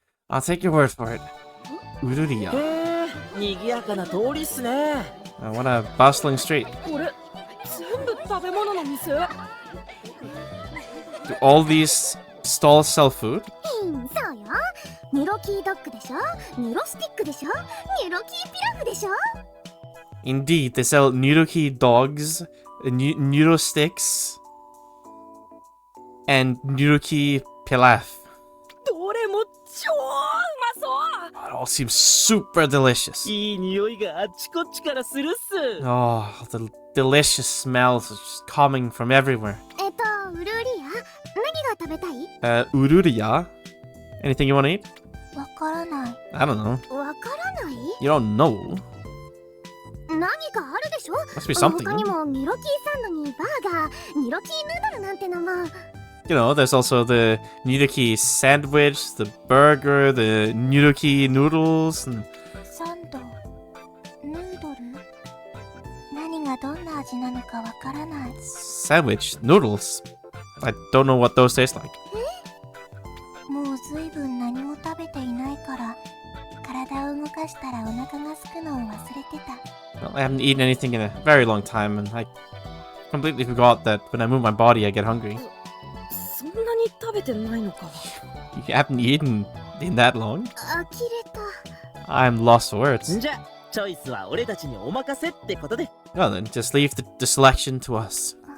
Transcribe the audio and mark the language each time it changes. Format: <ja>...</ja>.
<en>I'll take your word for it. Ururia.</en> <ja>賑やかな通りっすね。</ja> <en>What a bustling street.</en> <ja>俺全部食べ物の店。</ja> <en>Do all these stalls sell food?</en> <ja>そうよ。ニュロキードッグでしょ、ニュロスティックでしょ、ニュロキーピラフでしょ。</ja> <en>Indeed, they sell Nuroki dogs, Nuro sticks, and Nuroki pilaf.</en> <ja>どれも超うまそう。</ja> <en>It all seems super delicious.</en> <ja>いい匂いがあっちこっちからするっす。</ja> <en>Oh, the delicious smells are just coming from everywhere.</en> <ja>ウルーリア、何が食べたい？</ja> <en>Ururia? Anything you want to eat?</en> <ja>わからない。</ja> <en>I don't know.</en> <ja>わからない？</ja> <en>You don't know?</en> <ja>何かあるでしょ？</ja> <en>Must be something.</en> <ja>他にもニロキーサンドにバーガー、ニロキーヌードルなんてのも。</ja> <en>You know, there's also the Nuroki sandwich, the burger, the Nuroki noodles, and</en> <ja>サンド、ヌードル、何がどんな味なのかわからない。</ja> <en>sandwich noodles. I don't know what those taste like.</en> <ja>もうずいぶん何も食べていないから、体を動かしたらお腹が空くのを忘れてた。</ja> <en>Well, I haven't eaten anything in a very long time, and I completely forgot that when I move my body, I get hungry.</en> <ja>そんなに食べてないのか。</ja> <en>You haven't eaten in that long?</en> <ja>呆れた。</ja> <en>I'm lost for words.</en> <ja>じゃあチョイスは俺たちにお任せってことで。</ja> <en>Well then, just leave the selection to us.</en>